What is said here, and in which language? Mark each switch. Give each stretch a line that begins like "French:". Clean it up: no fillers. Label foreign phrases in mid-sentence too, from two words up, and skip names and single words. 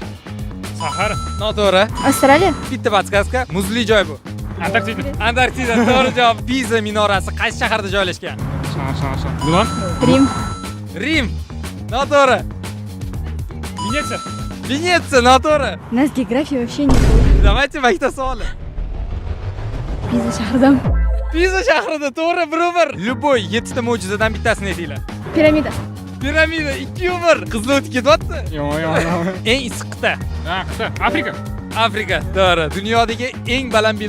Uzbek: Sahara. Noto'g'ri. Австралия? Bitta podskaska, muzli joy bu. Antarktida. Antarktida to'g'ri javob. Piza minorasi qaysi shaharda joylashgan? Shana. Milon. Рим. Rim. Noto'g'ri. Venetsiya. Venetsiya noto'g'ri.
Russian: У нас географии вообще не было.
Uzbek: Давайте maktab savoli. Пиза shahrida. Piza shahrida to'g'ri, 1-1. Любой 7 ta mo'jizadan bittasini aytinglar. Piramida. Piramida 2-1. Qizlar o'tib ketyapti. Yo'q. Eng issiq qit'a. Ha, qit'a. Afrika. Afrika. To'g'ri. Dunyodagi eng baland bino.